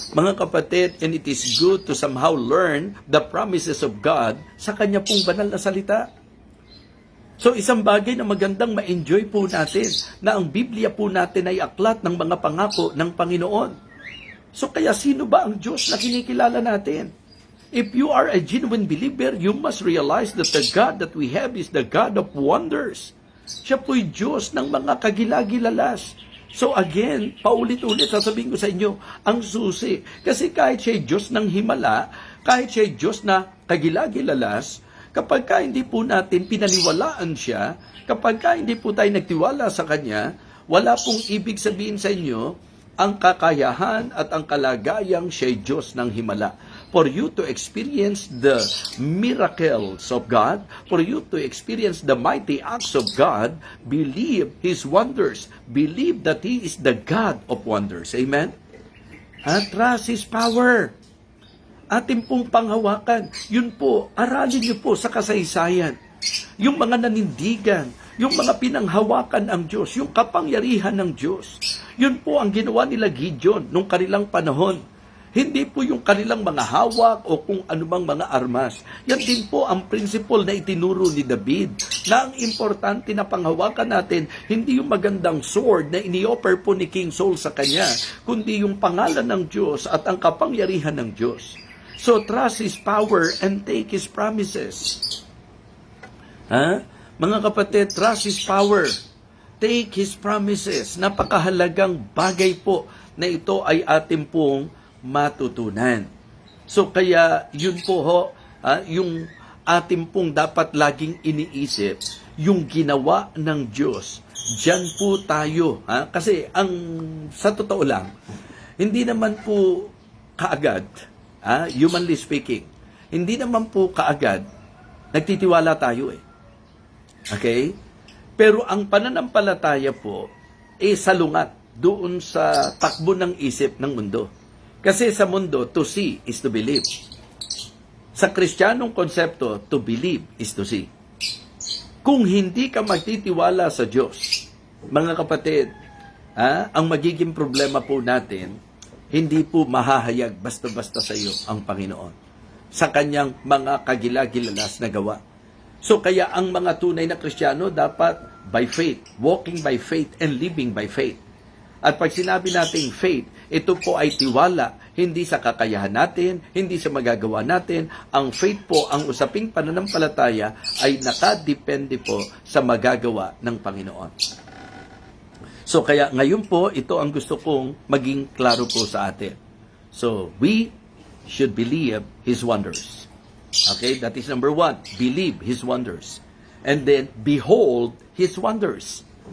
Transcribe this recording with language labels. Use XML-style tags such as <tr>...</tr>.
<tl>Mga kapatid,</tl> <en>and it is good to somehow learn the promises of God</en> <tl>sa Kanya pong banal na salita. So isang bagay na magandang ma-enjoy po natin, na ang Biblia po natin ay aklat ng mga pangako ng Panginoon. So kaya sino ba ang Diyos na kinikilala natin?</tl> <en>If you are a genuine believer, you must realize that the God that we have is the God of wonders.</en> <tl>Siya po'y Diyos ng mga kagilagilalas. So again, paulit-ulit sasabihin ko sa inyo, ang susi. Kasi kahit siya'y Diyos ng himala, kahit siya'y Diyos na kagilagilalas, kapag ka hindi po natin pinaniwalaan siya, kapag ka hindi po tayo nagtiwala sa Kanya, wala pong ibig sabihin sa inyo ang kakayahan at ang kalagayang siya'y Diyos ng himala.</tl> <en>For you to experience the miracles of God, for you to experience the mighty acts of God, believe His wonders. Believe that He is the God of wonders.</en> <tl>Amen? At</tl> <en>trust His power.</en> <tl>Ating pong panghawakan. Yun po, aralin niyo po sa kasaysayan. Yung mga nanindigan, yung mga pinanghawakan ng Diyos, yung kapangyarihan ng Diyos. Yun po ang ginawa nila Gideon nung kanilang panahon. Hindi po yung kanilang mga hawak o kung anumang mga armas. Yan din po ang principle na itinuro ni David, na ang importante na panghawakan natin, hindi yung magandang sword na ini-offer po ni King Saul sa kanya, kundi yung pangalan ng Diyos at ang kapangyarihan ng Diyos.</tl> <en>So trust His power and take His promises.</en> <tl>Mga kapatid,</tl> <en>trust His power. Take His promises.</en> <tl>Napakahalagang bagay po na ito ay ating pong matutunan. So kaya yun po ho, yung ating pong dapat laging iniisip, yung ginawa ng Diyos. Diyan po tayo. Kasi sa totoo lang, hindi naman po kaagad,</tl> <en>humanly speaking,</en> <tl>hindi naman po kaagad nagtitiwala tayo eh. Okay? Pero ang pananampalataya po salungat doon sa takbo ng isip ng mundo. Kasi sa mundo,</tl> <en>to see is to believe.</en> <tl>Sa Kristiyanong konsepto,</tl> <en>to believe is to see.</en> <tl>Kung hindi ka magtitiwala sa Diyos, mga kapatid, ang magiging problema po natin, hindi po mahahayag basta-basta sa iyo ang Panginoon sa kanyang mga kagilagilalas na gawa.</tl> <en>So</en> <tl>kaya ang mga tunay na Kristiyano dapat</tl> <en>by faith, walking by faith and living by faith.</en> <tl>At pag sinabi nating faith, ito po ay tiwala, hindi sa kakayahan natin, hindi sa magagawa natin. Ang faith po, ang usaping pananampalataya ay nakadepende po sa magagawa ng Panginoon. So kaya ngayon po, ito ang gusto kong maging klaro po sa atin.</tl> <en>So we should believe His wonders. Okay, that is number 1. Believe His wonders. And then, behold His wonders.</en>